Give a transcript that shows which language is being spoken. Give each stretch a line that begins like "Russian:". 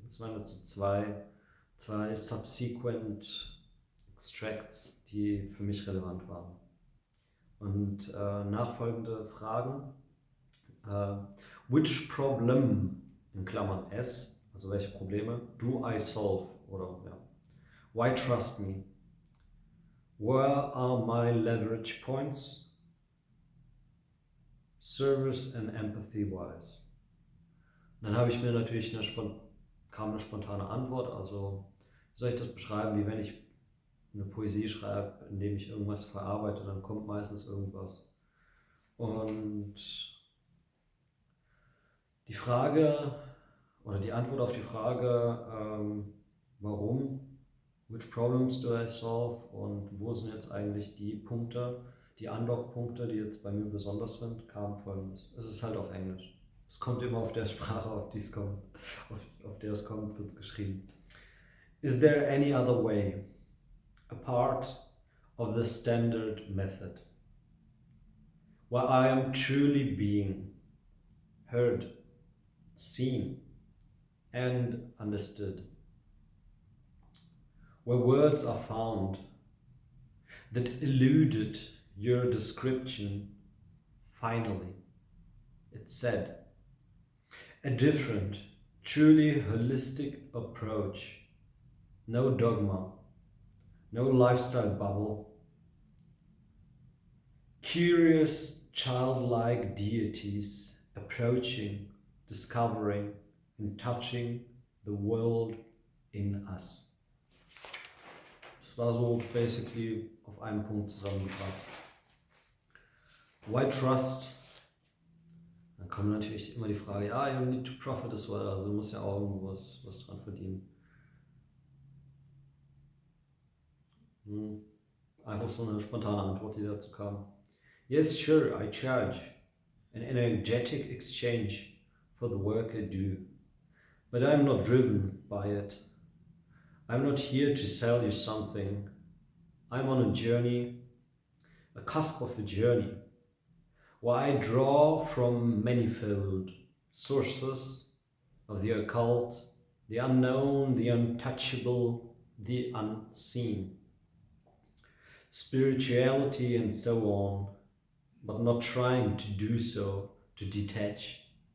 German: Das waren jetzt so zwei
English: subsequent Extracts,
German: die für mich relevant waren. Und nachfolgende Fragen.
English: Which problem,
German: in Klammern S, also welche Probleme,
English: do I solve?
German: Oder ja.
English: Why trust me? Where are my leverage points? Service and empathy wise.
German: Dann habe ich mir natürlich kam eine spontane Antwort. Also wie soll ich das beschreiben, wie wenn ich eine Poesie schreibe, indem ich irgendwas verarbeite, dann kommt meistens irgendwas. Und die Frage oder die Antwort auf die Frage, warum,
English: which problems do I solve
German: und wo sind jetzt eigentlich die Punkte, die Unlock-Punkte, die jetzt bei mir besonders sind, kam folgendes. Es ist halt auf Englisch. Es kommt immer auf der Sprache, auf die es kommt. Auf der es kommt, wird es geschrieben.
English: Is there any other way, apart of the standard method, where I am truly being heard, seen and understood? Where words are found that eluded your description, finally, it said, a different, truly holistic approach, no dogma, no lifestyle bubble, curious, childlike deities approaching, discovering, and touching the world in us.
German: Das war so basically auf einen Punkt zusammengebracht.
English: Why trust?
German: Dann kommt natürlich immer die Frage, ja,
English: you need to profit as well,
German: also du musst ja auch irgendwo was dran verdienen. Einfach so eine spontane Antwort, die dazu kam.
English: Yes, sure, I charge an energetic exchange for the work I do, but I'm not driven by it. I'm not here to sell you something. I'm on a journey, a cusp of a journey, where I draw from manifold sources of the occult, the unknown, the untouchable, the unseen, spirituality and so on, but not trying to do so to detach